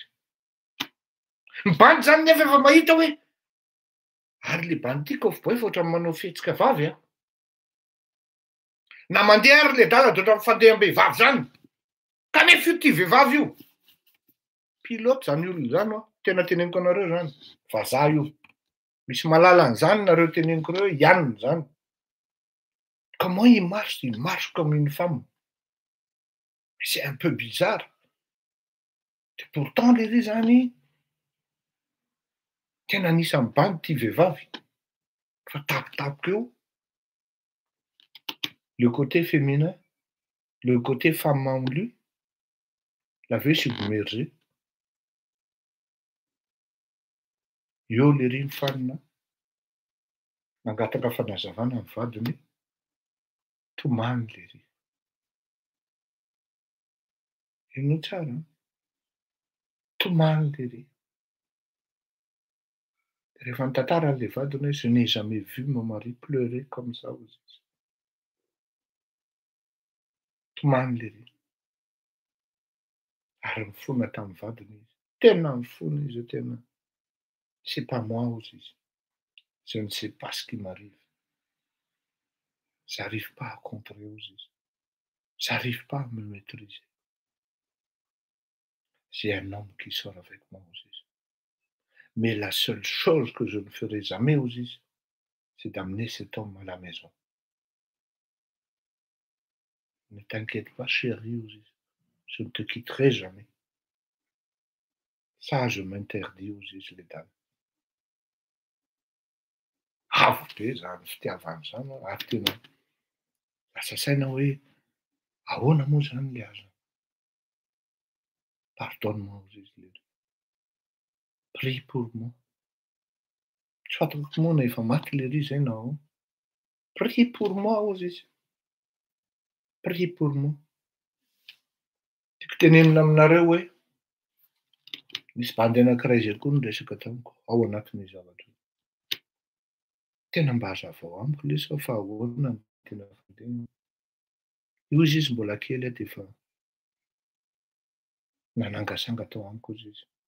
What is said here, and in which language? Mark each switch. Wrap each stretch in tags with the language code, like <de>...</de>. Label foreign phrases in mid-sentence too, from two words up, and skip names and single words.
<mg>Mibandy zany nefa efa mahita hoe ary le bandy tiako boy fa ohatrany manao fihetsika vavy a. Na mandeha ary le dala de ohatrany fandeha-behivavy zany. Kanefa io tia vehivavy io. Pilote zany olona zany a, tena teneniko anareo zany. Vazaha io. Misy malala an'izany nareo teneniko reo Yann zany.</mg> <fr>Comment il marche comme une femme. Mais c'est un peu bizarre. Et pourtant les</fr> <mg>zany tena anisan'ny bandy tia vehivavy. Fa tapitapoka eo.</mg> <fr>Le côté féminin, le côté femme en lui, l'avait submergé.</fr> <mg>Eo le riny fanina nangataka fanazavana amin'ny vadiny tomany le ry. Ino tsara? Tomany le ry. Rehefa nitantara le vadiny,</mg> <fr>je n'ai jamais vu mon mari pleurer comme ça</fr> <mg>aux izy. Tomany le ry. Ary mifona tamin'ny vadiny izy. Tena mifona izy tena.</mg> <fr>C'est pas moi</fr> <mg>aux izy.</mg> <fr>Je ne sais pas ce qui m'arrive. J'arrive pas à contrer</fr> <mg>aux izy.</mg> <fr>J'arrive pas à me maîtriser. J'ai un homme qui sort avec moi</fr> <mg>aux izy.</mg> <fr>Mais la seule chose que je ne ferai jamais</fr> <mg>aux izy,</mg> <fr>c'est d'amener cet homme à la maison. Ne t'inquiète pas, chérie,</fr> <mg>aux izy.</mg> <fr>Je ne te quitterai jamais. Ça, je m'interdis</fr> <mg>aux izy</mg> <fr>les dames.</fr> <mg>Avo be zany fitiavany zany ary tena lasa saina hoe ahoana moa zany le aza.</mg> <fr>Pardonne-moi</fr> <mg>aux izy le.</mg> <fr>Prie pour moi.</fr> <mg>Tsy fantako moa na efa maty le ry zay na ahoana.</mg> <fr>Prie pour moi</fr> <mg>aux izy.</mg> <fr>Prie pour moi.</fr> <mg>Tiako tenenina aminareo hoe misy bandy anankiray zay koa niresaka tamiko ao anatin'ny zavatra. Tena mba hazavao amiko le sao fa ahoana ny tena fandehana. Io izy mbola kely de efa nanangasanga tao amiko izy.</mg>